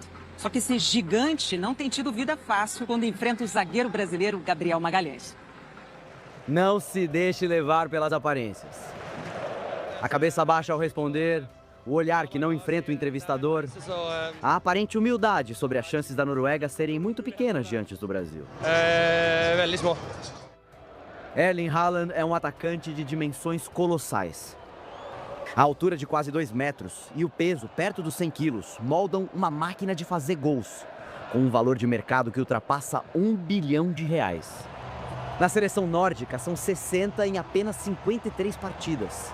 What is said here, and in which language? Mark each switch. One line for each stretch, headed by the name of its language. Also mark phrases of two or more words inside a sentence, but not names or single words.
Portuguese: Só que esse gigante não tem tido vida fácil quando enfrenta o zagueiro brasileiro Gabriel Magalhães. Não se deixe levar pelas aparências. A cabeça baixa ao responder, o olhar que não enfrenta o entrevistador, a aparente humildade sobre as chances da Noruega serem muito pequenas diante do Brasil.
Norwegian: Veldig små.
Portuguese: Erling Haaland é um atacante de dimensões colossais. A altura de quase 2 metros e o peso perto dos 100 quilos moldam uma máquina de fazer gols, com um valor de mercado que ultrapassa R$1 bilhão. Na seleção nórdica, são 60 em apenas 53 partidas.